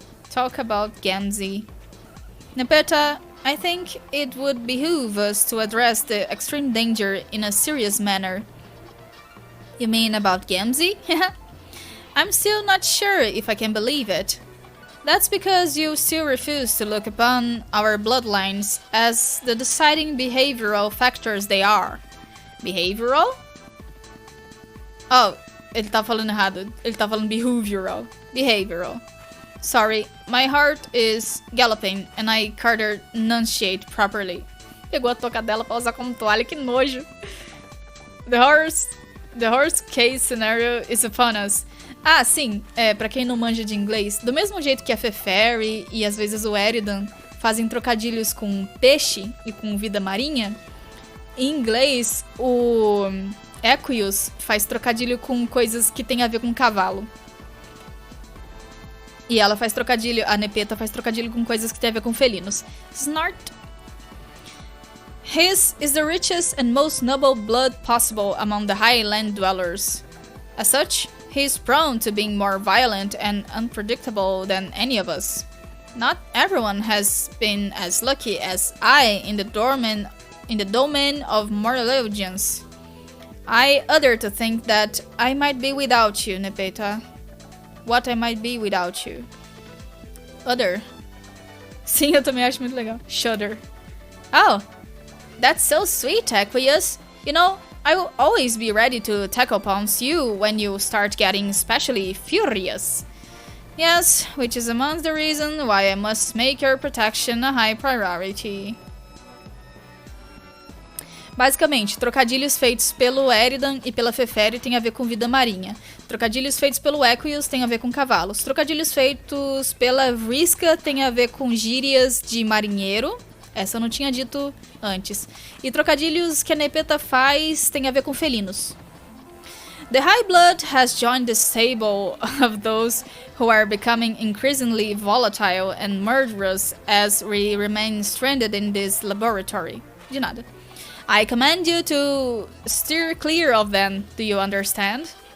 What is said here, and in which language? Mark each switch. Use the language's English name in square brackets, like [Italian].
[English] Talk about Gamzee. Nepeta, I think it would behoove us to address the extreme danger in a serious manner. You mean about Gamzee? I'm still not sure if I can believe it. That's because you still refuse to look upon our bloodlines as the deciding behavioral factors they are. Behavioral? [Portuguese] Oh, ele tá falando errado. Ele tá falando behavioral. [English] Behavioral. Sorry, my heart is galloping and I can't enunciate properly. [Portuguese] Pegou a touca dela pra usar como toalha, que nojo. [English] The horse case scenario is upon us. [Portuguese] Ah, sim, pra quem não manja de inglês, do mesmo jeito que a Feferi e às vezes o Eridan fazem trocadilhos com peixe e com vida marinha, em inglês o Aqueous faz trocadilho com coisas que tem a ver com cavalo. E ela faz trocadilho, a Nepeta faz trocadilho com coisas que tem a ver com felinos. [English] Snort. His is the richest and most noble blood possible among the highland dwellers. As such, he is prone to being more violent and unpredictable than any of us. Not everyone has been as lucky as I in the domain of moraligians. I other to think that I might be without you, Nepeta. What I might be without you. Other. [Portuguese] Sim, eu também acho muito legal. [English] Shudder. Oh, that's so sweet, Aqueous. You know, I will always be ready to tackle pounce you when you start getting especially furious. Yes, which is amongst the reason why I must make your protection a high priority. [Portuguese] Basicamente, trocadilhos feitos pelo Eridan e pela Feferi têm a ver com vida marinha. Trocadilhos feitos pelo Aqueous têm a ver com cavalos. Trocadilhos feitos pela Vriska têm a ver com gírias de marinheiro. Essa eu não tinha dito antes. E trocadilhos que a Nepeta faz têm a ver com felinos. [English] The High Blood has joined the stable of those who are becoming increasingly volatile and murderous as we remain stranded in this laboratory. [Portuguese] De nada. [English] I command you to steer clear of them, do you understand?